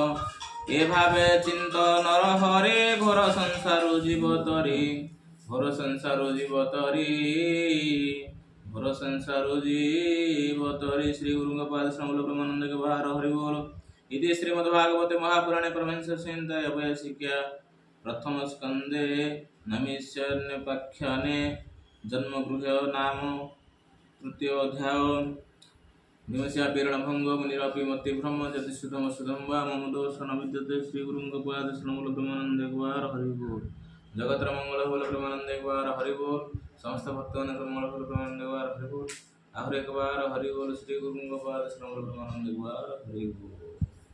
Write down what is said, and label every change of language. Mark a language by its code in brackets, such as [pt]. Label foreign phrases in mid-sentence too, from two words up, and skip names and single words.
[or] ଏ ଭାବେ ଚିନ୍ତ ନରହରି ଘୋର ସଂସାର ଯିବ ତରି। ଘୋର ସଂସାର ଯିବ ତରି ଘୋର ସଂସାର ଯିବ ତରି। ଶ୍ରୀ ଗୁରୁଙ୍କ ପାଦ ଶ୍ରମଲ ବ୍ରହ୍ମାନନ୍ଦ ବ୍ୟବହାର ହରି ବୋଲ। [sa] ଇତି ଶ୍ରୀମଦ୍ ଭାଗବତେ ମହାପୁରାଣେ परमहंस संहितायां अभयसिक्ख्या प्रथम स्कंदे नैमिषारण्यपाख्याने जन्मगृह नाम तृतीय अध्याय। भीमस्या पीरणभंग मुनिरपि मति ब्रह्म यदि सुधम सुधम वा मम दोषन विद्यते। [or] ଶ୍ରୀ ଗୁରୁଙ୍କ ପାଦ ଶ୍ରମଲ ବ୍ରହ୍ମାନନ୍ଦ ଏକବାର ହରି ବୋଲ। ଜଗତର ମଙ୍ଗଳ ବୋଲ ବ୍ରହ୍ମାନନ୍ଦ ଏକବାର ହରି ବୋଲ। ସମସ୍ତ ଭକ୍ତଗଣ ମଙ୍ଗଳ ବୋଲ ବ୍ରହ୍ମାନନ୍ଦ ଏକବାର ହରି ବୋଲ। ଆହୁର ଏକବାର ହରି ବୋଲ। ଶ୍ରୀ ଗୁରୁଙ୍କ ପାଦ ଶ୍ରମଲ ବ୍ରହ୍ମାନନ୍ଦ ଏକବାର ହରି ବୋଲ।